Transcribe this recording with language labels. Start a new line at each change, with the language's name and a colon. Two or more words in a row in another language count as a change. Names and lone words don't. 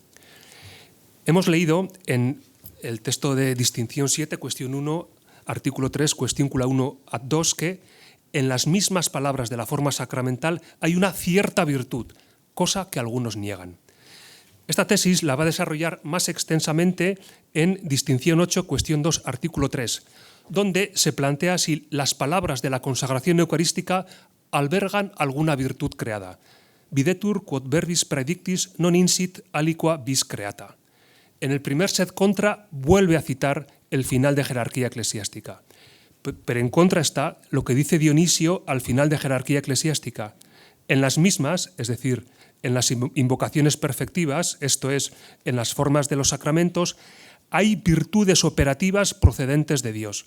Spanish: Hemos leído en el texto de Distinción 7, cuestión 1, artículo 3, cuestióncula 1 ad 2, que en las mismas palabras de la forma sacramental hay una cierta virtud, cosa que algunos niegan. Esta tesis la va a desarrollar más extensamente en Distinción 8, cuestión 2, artículo 3, donde se plantea si las palabras de la consagración eucarística albergan alguna virtud creada.
Latin: Videtur quod verbis praedictis non insit aliqua vis creata.
Spanish: En el primer
Latin: sed contra
Spanish: vuelve a citar el final de Jerarquía Eclesiástica. Pero en contra está lo que dice Dionisio al final de Jerarquía Eclesiástica. En las mismas, es decir, en las invocaciones perfectivas, esto es, en las formas de los sacramentos, hay virtudes operativas procedentes de Dios.